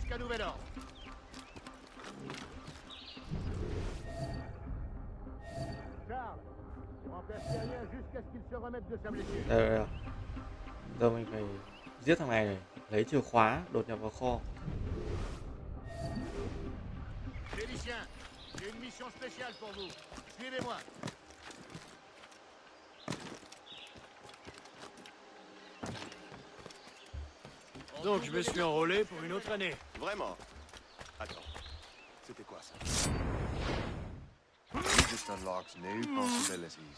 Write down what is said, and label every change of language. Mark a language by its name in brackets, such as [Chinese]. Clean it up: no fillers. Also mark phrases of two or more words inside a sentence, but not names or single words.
[French] nouvel ordre. Charles, remplace rien jusqu'à ce qu'il se remette de sa blessure. [Vietnamese] Đây. Giờ mình phải giết thằng này, lấy chìa khóa, đột nhập vào kho. [French] Félicien, j'ai une mission spéciale pour vous. Suivez-moi. Donc je me suis enrôlé pour une autre année. Vraiment? Attends, c'était quoi ça? [English] It just unlocks new possibilities.